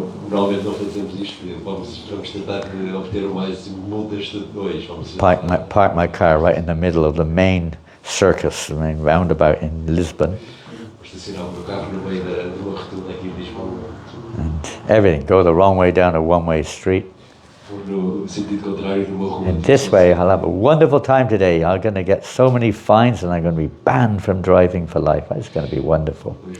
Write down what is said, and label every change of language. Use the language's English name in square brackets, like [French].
[Portuguese] Normalmente não fazemos isto, vamos tentar obter mais multas de dois. [English] Park my car right in the middle of the main circus, the main roundabout in Lisbon. [Portuguese] Estacionar o meu carro no meio de uma rotunda aqui em Lisboa. [English] And everything, go the wrong way down a one-way street. In this way, I'll have a wonderful time today. I'm going to get so many fines and I'm going to be banned from driving for life. It's going to be wonderful.